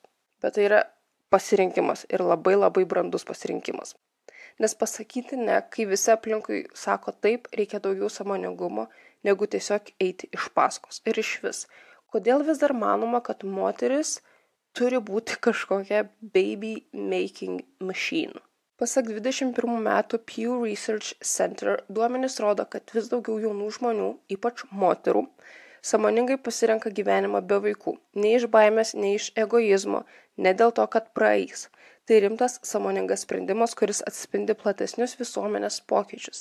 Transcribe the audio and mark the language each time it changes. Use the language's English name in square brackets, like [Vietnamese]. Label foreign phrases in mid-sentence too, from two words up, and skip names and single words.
[Lithuanian] Bet tai yra pasirinkimas ir labai labai brandus pasirinkimas. Nes pasakyti ne, kai visi aplinkui sako taip, reikia daugiau sąmoningumo, negu tiesiog eiti iš paskos. Ir iš vis. Kodėl vis dar manoma, kad moteris turi būti kažkokia [English] baby making machine. [Lithuanian] Pasak 21 metų Pew Research Center duomenys rodo, kad vis daugiau jaunų žmonių, ypač moterų, sąmoningai pasirenka gyvenimą be vaikų. Ne iš baimės, ne iš egoizmo, ne dėl to, kad praeis. Tai rimtas, sąmoningas sprendimas, kuris atspindi platesnius visuomenės pokyčius.